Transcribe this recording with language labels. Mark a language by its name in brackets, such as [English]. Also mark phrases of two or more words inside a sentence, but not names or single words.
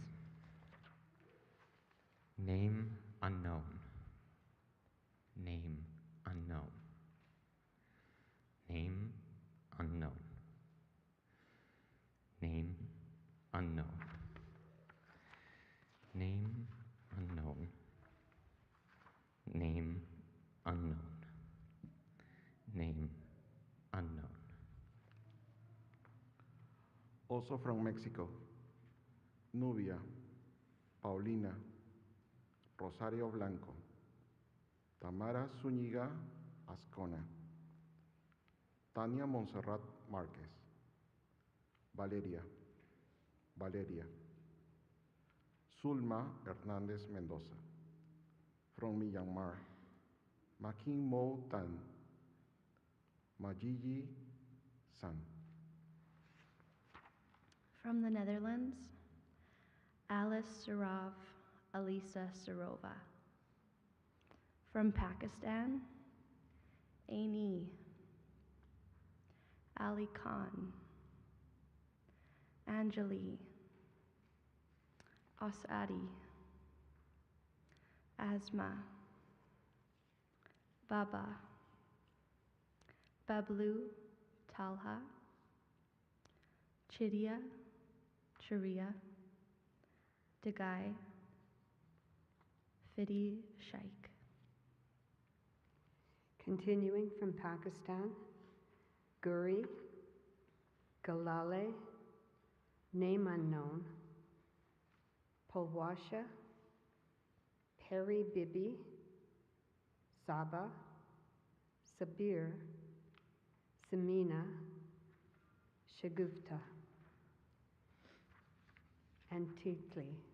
[English] name unknown, name unknown, name unknown, name unknown, name unknown, name unknown, name unknown. Also from Mexico, Nubia, Paulina, Rosario Blanco, Tamara Zúñiga Ascona, Tania Montserrat Márquez, Valeria, Zulma Hernández Mendoza, from Myanmar, Makin Mo Tan, Majiji San. From the Netherlands, Alice Sarov Alisa Sarova. From Pakistan, Aini, Ali Khan, Anjali, Asadi, Asma, Baba, Bablu, Talha, Chidia, Sharia, Dagai, Fidi Shaikh. Continuing from Pakistan, Guri, Galale, name unknown, Pulwasha, Peri Bibi, Saba, Sabir, Samina, Shagufta, and Tikli.